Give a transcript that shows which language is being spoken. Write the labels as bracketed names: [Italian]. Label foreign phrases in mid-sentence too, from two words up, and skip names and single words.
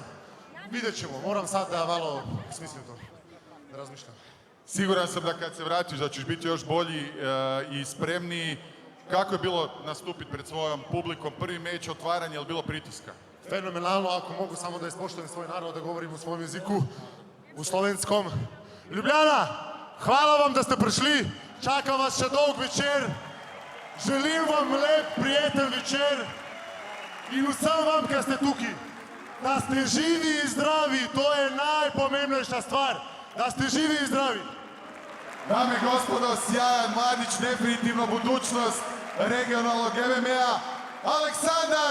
[Croatian] Vidjet ćemo, moram sad da malo smislim to, da razmišljam. Siguran sam da kad se vratiš da ćeš biti još bolji i spremniji. Kako je bilo nastupiti pred svojom publikom? Prvi meč, otvaranje, je li bilo pritiska? Fenomenalno, ako mogu samo da ispoštujem svoj narod, da govorim u svom jeziku, u slovenskom. [Slovenian] Ljubljana, hvala vam da ste prišli, čakam vas še dolg večer, želim vam lep, prijeten večer in vsem vam, kad ste tukaj, [Croatian] da ste živi i zdravi, [Slovenian] to je najpomembnejša stvar, [Croatian] da ste živi i zdravi. Dame i gospodo, sjajan mladić, definitivno budućnost regionalnog MMA, Aleksandar